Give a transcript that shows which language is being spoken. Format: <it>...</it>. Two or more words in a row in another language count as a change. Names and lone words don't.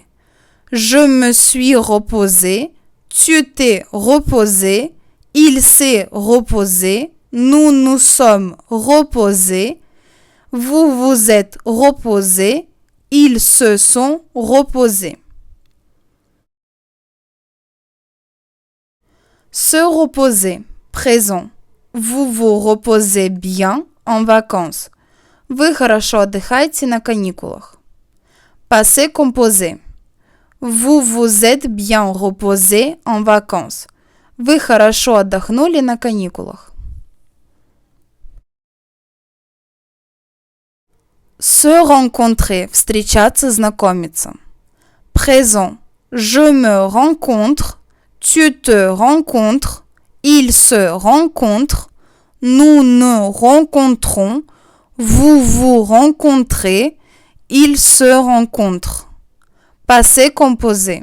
<fr>Je me suis reposé, tu t'es reposé, il s'est reposé, nous nous sommes reposés, vous vous êtes reposés, ils se sont reposés. Se reposer, présent. Vous vous reposez bien en vacances.</fr> <ru>Вы хорошо отдыхаете на каникулах.</ru> <fr>Passé composé. Vous vous êtes bien reposé en vacances.</fr> <ru>Вы хорошо отдохнули на каникулах.</ru> <fr>Se rencontrer,</fr> <ru>встречаться, знакомиться.</ru> <fr>Présent. Je me rencontre, tu te rencontres, il se rencontre, nous nous rencontrons, vous vous rencontrez, il se rencontre. Passé composé.</fr>